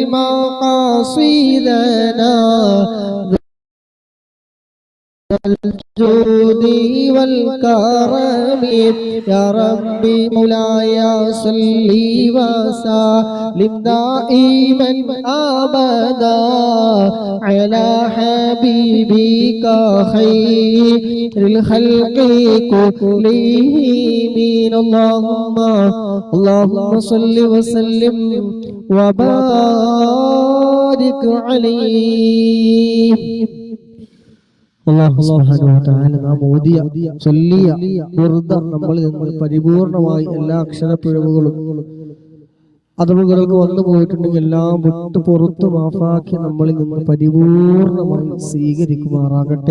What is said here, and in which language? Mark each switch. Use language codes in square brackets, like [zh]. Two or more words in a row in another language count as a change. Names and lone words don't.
[ar] مقاصدنا الجود والكرم يا ربي مولاي صل وسلم دائما ابدا على حبيبك خير الخلق كلهم اللهم صل وسلم وبارك عليه. الله سبحانه و تعالى [ml] നാം ഓതിയ ചൊല്ലിയ ഖുർദ നമ്മളിൽ നിന്ന് പരിപൂർണമായി എല്ലാ അക്ഷരപ്പിഴവുകളും അതവുകൾക്ക് വന്നു പോയിട്ടുണ്ടെങ്കിൽ എല്ലാം വിട്ടു പുറത്തു മാഫാക്കി നമ്മളിൽ നിന്ന് പരിപൂർണമായി സ്വീകരിക്കുമാറാകട്ടെ.